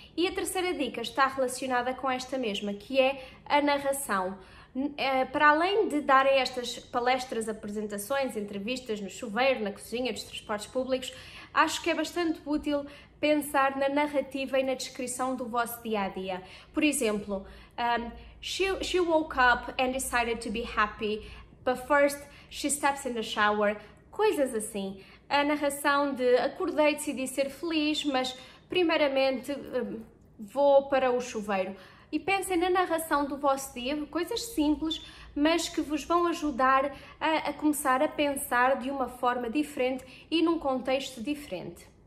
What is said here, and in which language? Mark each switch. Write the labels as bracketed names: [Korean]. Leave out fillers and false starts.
[Portuguese] E a terceira dica está relacionada com esta mesma, que é a narração. Para além de darem estas palestras, apresentações, entrevistas no chuveiro, na cozinha, nos transportes públicos, acho que é bastante útil pensar na narrativa e na descrição do vosso dia-a-dia. Por exemplo, [English] she woke up and decided to be happy, but first she steps in the shower. [Portuguese] Coisas assim. A narração de acordei, decidi ser feliz, mas primeiramente vou para o chuveiro. E pensem na narração do vosso dia, coisas simples, mas que vos vão ajudar a começar a pensar de uma forma diferente e num contexto diferente.